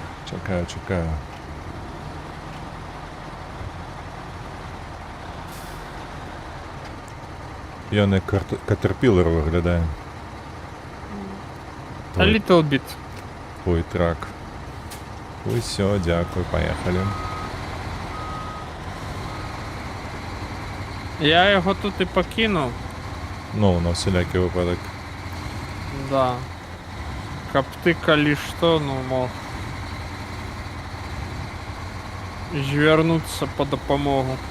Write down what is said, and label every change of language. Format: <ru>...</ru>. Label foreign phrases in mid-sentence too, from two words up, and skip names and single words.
<be>Чакаю. Ён як катерпілер выглядае.</be> <en>A little bit.</en> <be>Твой трак. Усё, дзякуй, паехалі. Я яго тут і пакінуў. Ну, на всялякі выпадак. Да. Каб ты калі што, ну, мог звярнуцца па дапамогу.</be>